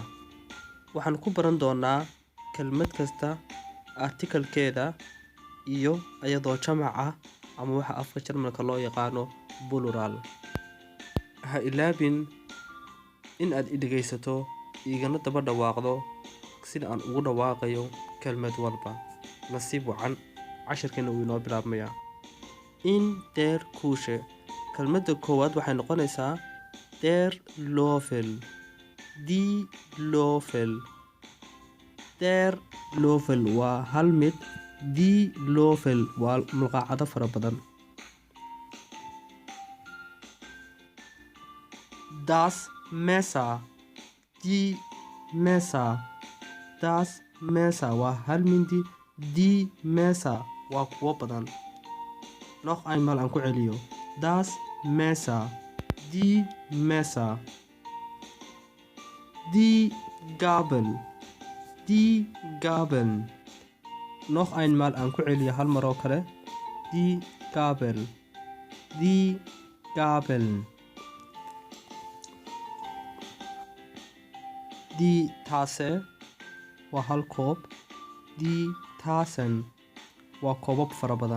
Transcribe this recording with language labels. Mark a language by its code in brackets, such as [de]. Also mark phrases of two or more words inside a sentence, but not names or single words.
[so] Waxaan ku baran doonaa kelmad kasta article-keeda iyo ayadoo jamac ah ama waxa afka Jarmalka loo yaqaano plural. Ha ilaabin in aad dhegeysato igana daba dhawaaqdo sida aan ugu dhawaaqayo kelmad walba. Nasiib wacan casharkeena uu inoo bilaabmaya. [de] In der Küche [so] kelmadda koowaad waxay noqonaysaa [de] der Löffel, die Löffel. Der Löffel [so] waa hal mid, [de] die Löffel [so] waa mulqacado fara badan. [de] Das Messer, die Messer. Das Messer [so] waa hal mindi, [de] die Messer [so] waa kuwo badan. [de] Noch einmal [so] aan ku celiyo. [de] Das Messer, die Messer. Die Gabel, die Gabeln. Noch einmal [so] aan ku celiyo hal mar oo kale. [de] Die Gabel, die Gabeln. Die Tasse [so] waa hal koob, [de] die Tassen [so] waa koobab fara badan.